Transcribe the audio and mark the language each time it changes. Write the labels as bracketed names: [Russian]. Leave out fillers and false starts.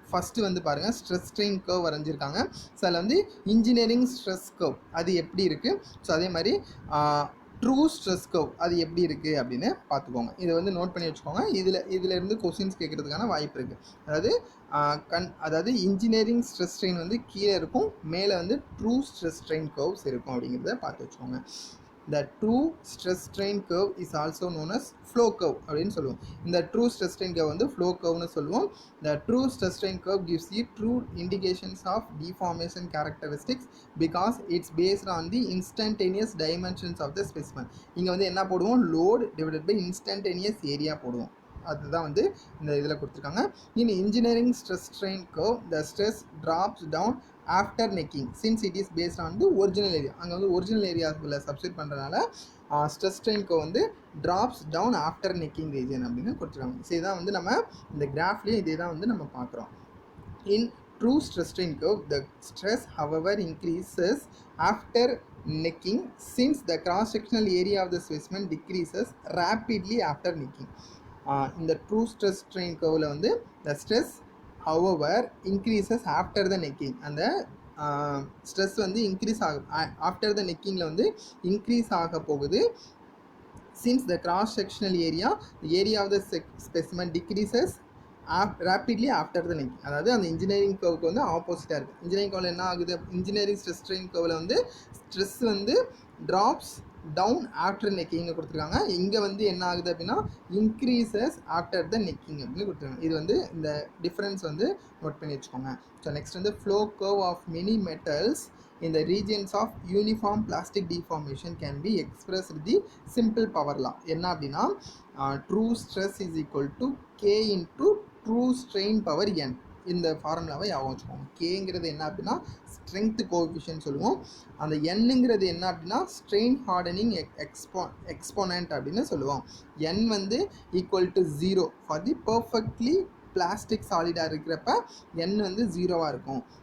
[Tamil] First வந்து பாருங்கள் stress strain curve வரைஞ்சிருக்காங்க. So அதில் வந்து இன்ஜினியரிங் ஸ்ட்ரெஸ் கர்வ் அது எப்படி இருக்குது, ஸோ அதே மாதிரி ட்ரூ ஸ்ட்ரெஸ் கர்வ் அது எப்படி இருக்குது அப்படின்னு பார்த்துக்கோங்க. இதை வந்து நோட் பண்ணி வச்சுக்கோங்க. இதிலேருந்து கொஸ்டின்ஸ் கேட்குறதுக்கான வாய்ப்பு இருக்குது. அதாவது இன்ஜினியரிங் ஸ்ட்ரெஸ் ஸ்ட்ரெயின் வந்து கீழே இருக்கும், மேலே வந்து ட்ரூ ஸ்ட்ரெஸ் ஸ்ட்ரெயின் கர்வ்ஸ் இருக்கும் அப்படிங்கிறத பார்த்து வச்சுக்கோங்க. [English] The true stress strain curve is also known as flow curve [Tamil] அப்படின்னு சொல்லுவோம். [English] இந்த true stress strain curve வந்து [Tamil] flow curveனு சொல்லுவோம். [English] The true stress strain curve gives you true indications of deformation characteristics because it's based on the instantaneous dimensions of the specimen. [Tamil] இங்கே வந்து என்ன போடுவோம், [English] load divided by instantaneous area [Tamil] போடுவோம். அதுதான் வந்து இந்த இதில் கொடுத்துருக்காங்க. [English] In engineering stress strain curve the stress drops down after necking since it is based on the original area. [Tamil] அங்கே வந்து ஒரிஜினல் ஏரியாவில் சப்ஸ்டிட் பண்ணுறதுனால ஸ்ட்ரெஸ் ஸ்ட்ரெயின்க்கு வந்து drops down after necking region அப்படின்னு கொடுத்துருக்காங்க. ஸோ இதான் வந்து நம்ம இந்த கிராஃப்லேயும் இதே தான் வந்து நம்ம பார்க்குறோம். [English] In true stress strain curve the stress however increases after necking since the cross sectional area of the specimen decreases rapidly after necking. இந்த true stress strain கர்வில் வந்து the stress however increases after the necking. [Tamil] அந்த stress வந்து increase ஆகும் after the நெக்கிங்கில் வந்து increase ஆக போகுது. [English] since the cross sectional area of the specimen decreases rapidly after the necking. [Tamil] அதாவது அந்த இன்ஜினியரிங் கர்வுக்கு வந்து ஆப்போசிட்டாக இருக்குது. இன்ஜினியரிங் கர்வில் என்ன ஆகுது, இன்ஜினியரிங் ஸ்ட்ரெஸ் ஸ்ட்ரெயின் கர்வில் வந்து ஸ்ட்ரெஸ் வந்து ட்ராப்ஸ் டவுன் ஆஃப்டர் நெக்கிங்னு கொடுத்துருக்காங்க. இங்கே வந்து என்ன ஆகுது அப்படின்னா இன்க்ரீசஸ் ஆஃப்டர் த நெக்கிங் அப்படின்னு கொடுத்துருக்காங்க. இது வந்து இந்த டிஃப்ரென்ஸ் வந்து நோட் பண்ணி வச்சுக்கோங்க. [English] So next வந்து flow curve of many metals in the regions of uniform plastic deformation can be expressed with the simple power law. [Tamil] என்ன அப்படின்னா [English] true stress is equal to k into true strain power n. [Tamil] இந்த ஃபார்முலாவை ஞாபகம் வச்சுக்கோங்க. கேங்கிறது என்ன அப்படின்னா strength coefficient சொல்லுவோம். அந்த என்னங்கிறது என்ன அப்படின்னா ஸ்ட்ரெயின் ஹார்டனிங் எக்ஸ்போனன்ட் அப்படின்னு சொல்லுவோம். n வந்து equal to 0 for the perfectly plastic சாலிடாக இருக்கிறப்ப n வந்து 0வாக இருக்கும்.